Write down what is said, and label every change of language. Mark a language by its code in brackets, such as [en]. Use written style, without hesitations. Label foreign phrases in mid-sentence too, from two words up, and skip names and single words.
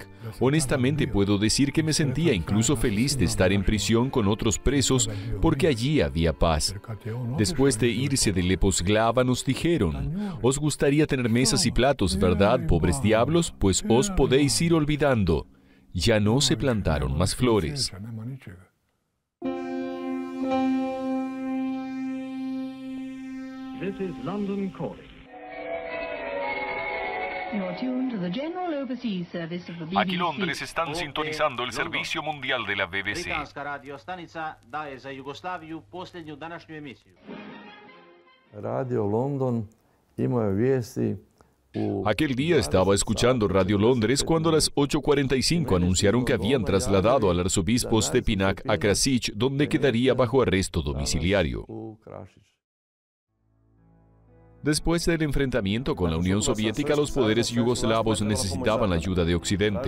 [es] Honestamente puedo decir que me sentía incluso feliz de estar en prisión con otros presos porque allí había paz. Después de irse de Leposglava nos dijeron: os gustaría tener mesas y platos, ¿verdad, pobres diablos? Pues os podéis ir olvidando. Ya no se plantaron más flores. [en] This is London calling. [es] Aquí Londres están sintonizando el servicio mundial de la BBC. [hr] Radio London imao vijesti. [es] Aquel día estaba escuchando Radio Londres cuando a las 8:45 anunciaron que habían trasladado al arzobispo Stepinac a Krasić, donde quedaría bajo arresto domiciliario. Después del enfrentamiento con la Unión Soviética, los poderes yugoslavos necesitaban la ayuda de Occidente.